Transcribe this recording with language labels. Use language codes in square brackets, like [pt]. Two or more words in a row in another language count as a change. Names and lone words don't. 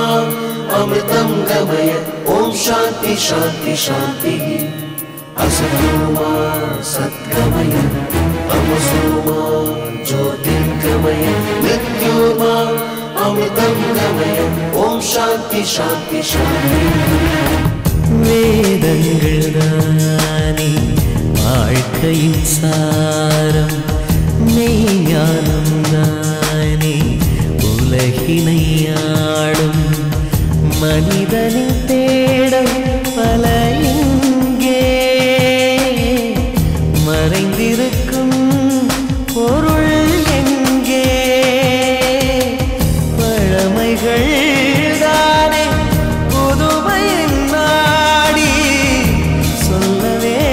[sa] अमृतं गमय ओम शांति शांति शांति असतोमा सद्गमय तमसोमा ज्योतिर्गमय मृत्योर्मा अमृतं गमय ओम शांति शांति शांति [ta] வேதங்கள் தானே வாழ்க்கையின் சாரம் மெய்ஞானம் தானே உலகினை ஆளும் மனிதனின் தேடம் பல இங்கே மறைந்திருக்கும் பொருள் எங்கே பழமைகள் தானே புதுமையின் நாடி சொல்லவே